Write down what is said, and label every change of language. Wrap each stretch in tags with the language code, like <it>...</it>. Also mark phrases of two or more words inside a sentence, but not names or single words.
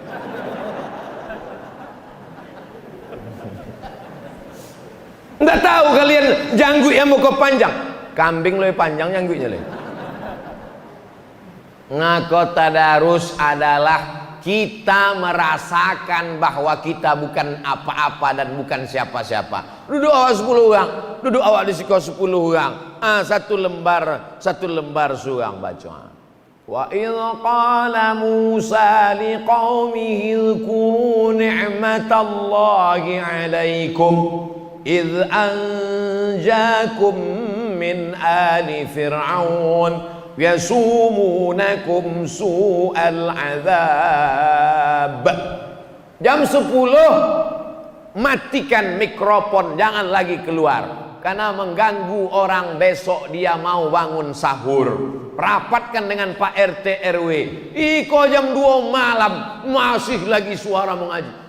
<id>Tidak tahu kalian janggut yang mau panjang. Kambing lebih panjang janggutnya lebih. Ngaku tadarus adalah kita merasakan bahwa kita bukan apa-apa dan bukan siapa-siapa.</id> <min>Duduk awak 10 orang, duduk awak di siko 10 orang. Satu lembar surang baca.</min> <ar>وإذ قال موسى لقومه اذكروا نعمة الله عليكم إذ أنجاكم من آل فرعون يسومونكم سوء العذاب.</ar> <id>Jam 10 matikan mikrofon, jangan lagi keluar karena mengganggu orang besok dia mau bangun sahur. Rapatkan dengan Pak RT RW. Iko jam 2 malam masih lagi suara mengaji.</id>